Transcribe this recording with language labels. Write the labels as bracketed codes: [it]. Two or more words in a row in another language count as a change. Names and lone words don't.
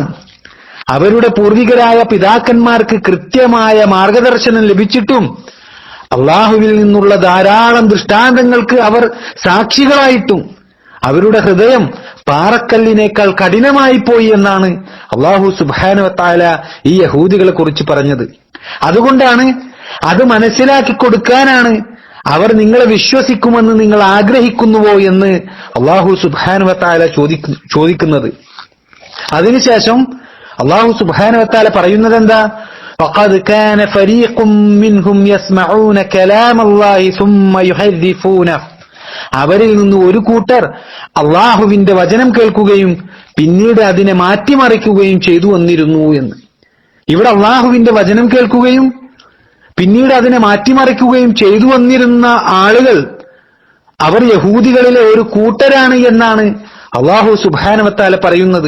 [ml] അവരുടെ പൂർവികരായ പിതാക്കന്മാർക്ക് കൃത്യമായ മാർഗദർശനം ലഭിച്ചിട്ടും അള്ളാഹുവിൽ നിന്നുള്ള ധാരാളം ദൃഷ്ടാന്തങ്ങൾക്ക് അവർ സാക്ഷികളായിട്ടും അവരുടെ ഹൃദയം പാറക്കല്ലിനേക്കാൾ കഠിനമായി പോയി എന്നാണ് [ar] الله سبحانه وتعالى [ml] ഈ യഹൂദികളെ കുറിച്ച് പറഞ്ഞത്. അതുകൊണ്ടാണ്, അത് മനസ്സിലാക്കി കൊടുക്കാനാണ് അവർ നിങ്ങളെ വിശ്വസിക്കുമെന്ന് നിങ്ങൾ ആഗ്രഹിക്കുന്നുവോ എന്ന് [ar] الله سبحانه وتعالى [ml] ചോദിക്കുന്നത്. അതിനുശേഷം [ar] الله سبحانه وتعالى [ml] പറയുന്നത് എന്താ? [ar] فقد كان فريق منهم يسمعون كلام الله ثم يحرفونه. [ml] അവരിൽ നിന്ന് ഒരു കൂട്ടർ അള്ളാഹുവിന്റെ വചനം കേൾക്കുകയും പിന്നീട് അതിനെ മാറ്റിമറിക്കുകയും ചെയ്തു വന്നിരുന്നു എന്ന്. ഇവിടെ അള്ളാഹുവിന്റെ വചനം കേൾക്കുകയും പിന്നീട് അതിനെ മാറ്റിമറിക്കുകയും ചെയ്തു വന്നിരുന്ന ആളുകൾ അവർ യഹൂദികളിലെ ഒരു കൂട്ടരാണ് എന്നാണ് [ar] الله سبحانه وتعالى [ml] പറയുന്നത്.